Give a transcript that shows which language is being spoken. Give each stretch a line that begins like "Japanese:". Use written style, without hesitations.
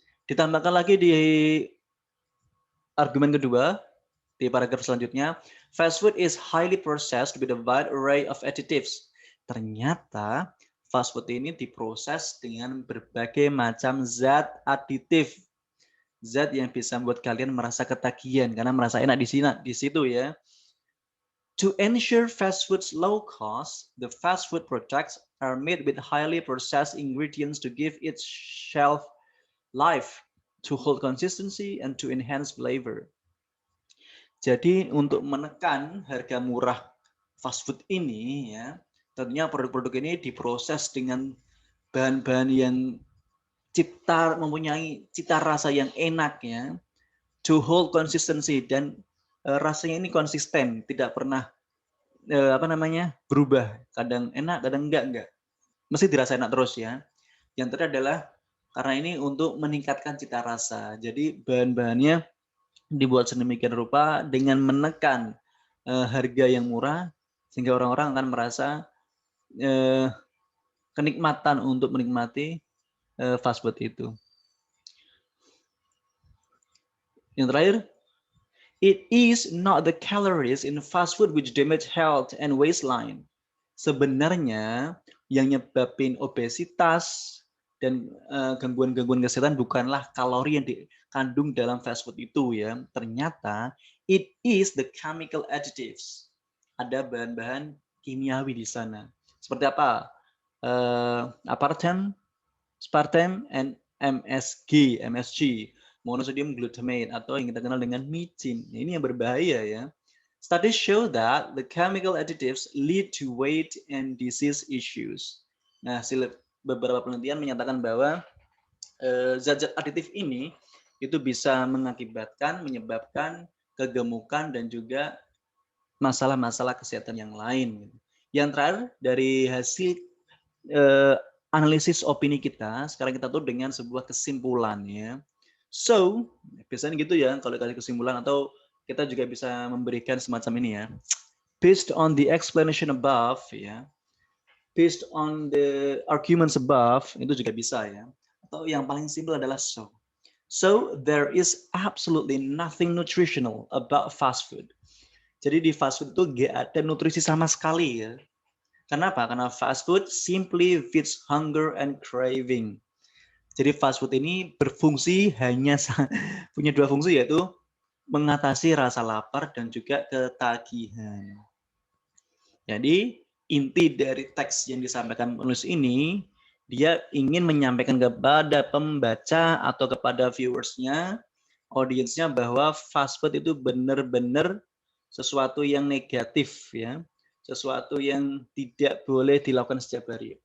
Indonesian: Ditambahkan lagi di argumen kedua, di paragraf selanjutnya,
English: fast food is highly processed with a wide array of additives.
Indonesian: Ternyata fast food ini diproses dengan berbagai macam zat aditif. Zat yang bisa membuat kalian merasa ketagihan karena merasa enak di situ ya.
English: To ensure fast food's low cost, the fast food products are made with highly processed ingredients to give it shelf life, to hold consistency, and to enhance flavor.
Indonesian: Jadi untuk menekan harga murah fast food ini ya, tentunya produk-produk ini diproses dengan bahan-bahan yang mempunyai cita rasa yang enak ya,
English: to hold consistency,
Indonesian: dan rasanya ini konsisten, tidak pernah berubah, kadang enak kadang enggak, mesti dirasa enak terus ya. Yang terakhir adalah karena ini untuk meningkatkan cita rasa, jadi bahan-bahannya dibuat sedemikian rupa dengan menekan harga yang murah sehingga orang-orang akan merasa kenikmatan untuk menikmati fast food itu. Yang terakhir,
English: it is not the calories in fast food which damage health and waistline.
Indonesian: Sebenarnya yang nyebabin obesitas dan gangguan-gangguan kesehatan bukanlah kalori yang dikandung dalam fast food itu ya. Ternyata
English: it is the chemical additives.
Indonesian: Ada bahan-bahan kimiawi di sana. Seperti apa? Aspartame, and MSG, monosodium glutamate, atau yang kita kenal dengan micin. Ini yang berbahaya ya.
English: Studies show that the chemical additives lead to weight and disease issues.
Indonesian: Nah, beberapa penelitian menyatakan bahwa zat-zat aditif ini itu bisa menyebabkan kegemukan dan juga masalah-masalah kesehatan yang lain. Yang terakhir dari hasil analisis opini kita, sekarang kita tuh dengan sebuah kesimpulan ya. So, biasanya gitu ya kalau kasih kesimpulan, atau kita juga bisa memberikan semacam ini ya.
English: Based on the explanation above
Indonesian: ya.
English: Based on the arguments above,
Indonesian: itu juga bisa ya. Atau yang paling simpel adalah so.
English: So there is absolutely nothing nutritional about fast food.
Indonesian: Jadi di fast food itu nggak ada nutrisi sama sekali ya. Kenapa? Karena
English: fast food simply feeds hunger and craving.
Indonesian: Jadi fast food ini berfungsi hanya punya dua fungsi, yaitu mengatasi rasa lapar dan juga ketagihan. Jadi inti dari teks yang disampaikan penulis ini, dia ingin menyampaikan kepada pembaca atau kepada viewersnya, audiensnya, bahwa fast food itu benar-benar sesuatu yang negatif ya, sesuatu yang tidak boleh dilakukan setiap hari.